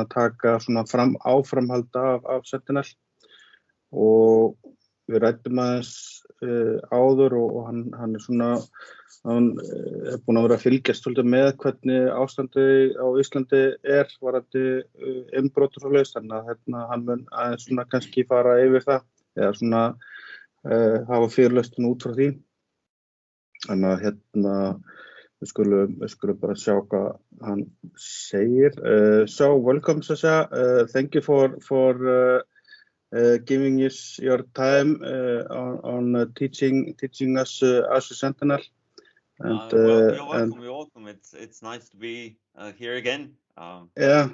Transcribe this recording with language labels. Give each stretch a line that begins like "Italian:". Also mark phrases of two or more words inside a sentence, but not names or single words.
Icelandic: að taka svona áframhald af Sentinel og við ræddum aðeins áður og hann svona hann búinn að vera að fylgjast svolítið með hvernig ástandið á Íslandi varðandi innbrot og svoleiðis, þannig að hérna, hann mun aðeins svona kannski fara yfir það eða svona hafa fyrirlestin út frá því. Þannig að hérna við skulum bara sjá hvað hann segir.
English: So welcome Sasha, thank you for giving us your time on teaching us Azure Sentinel. And, you're welcome. It's nice to be here again. Yeah.